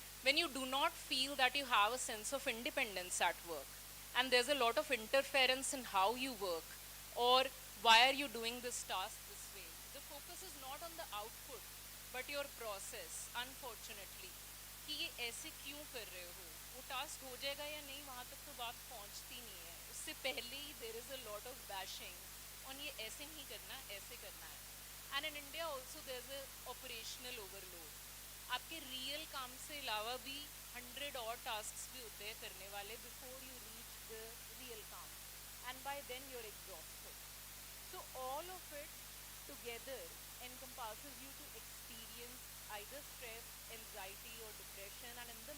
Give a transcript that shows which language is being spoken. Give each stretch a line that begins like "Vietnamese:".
English: When you do not feel that you have a sense of independence at work, and there's a lot of interference in how you work, or why are you doing this task this way? The focus is not on the output, but your process, unfortunately.
Hindi: कि ये ऐसे क्यों कर रहे हो? वो task हो जाएगा या नहीं, वहाँ तक तो बात पहुँचती नहीं है. उससे पहले ही
English: there is a lot of bashing on
Hindi: ये ऐसे नहीं करना, ऐसे करना है.
English: And in India also there's a operational overload.
Hindi: आपके real काम से अलावा भी 100 और tasks भी होते हैं करने वाले
English: before you reach the real काम, and by then you're exhausted. So all of it together encompasses you to experience either stress, anxiety or depression, and in